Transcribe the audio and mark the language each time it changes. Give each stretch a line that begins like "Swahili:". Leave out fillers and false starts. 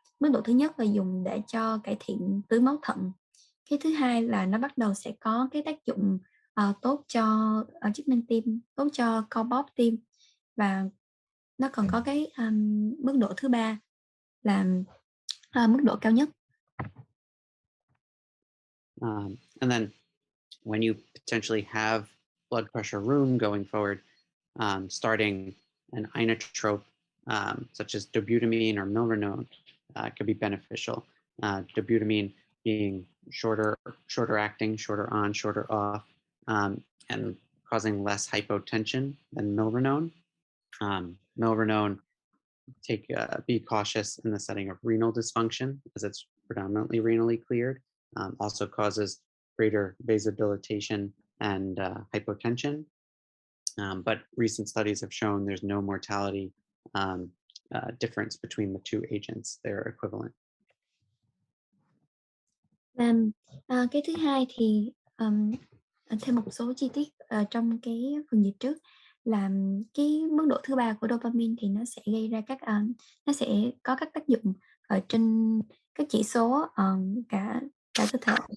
Vietnamese: Mức độ thứ nhất là dùng để cho cải thiện tưới máu thận. Cái thứ hai là nó bắt đầu sẽ có cái tác dụng tốt cho chức năng tim, tốt cho co bóp tim, và nó còn có cái mức độ thứ ba là mức độ cao nhất.
English: And then when you potentially have blood pressure room going forward, starting an inotrope such as dobutamine or milrinone could be beneficial. Dobutamine being shorter acting, shorter on, shorter off, and causing less hypotension than milrinone. Milrinone, be cautious in the setting of renal dysfunction, as it's predominantly renally cleared. Also causes greater vasodilatation and hypotension. But recent studies have shown there's no mortality difference between the two agents. They're equivalent.
Vietnamese: Cái thứ hai thì thêm một số chi tiết trong cái phần dịch trước là cái mức độ thứ ba của dopamine thì nó sẽ gây ra nó sẽ có các tác dụng ở trên các chỉ số cả cơ thể.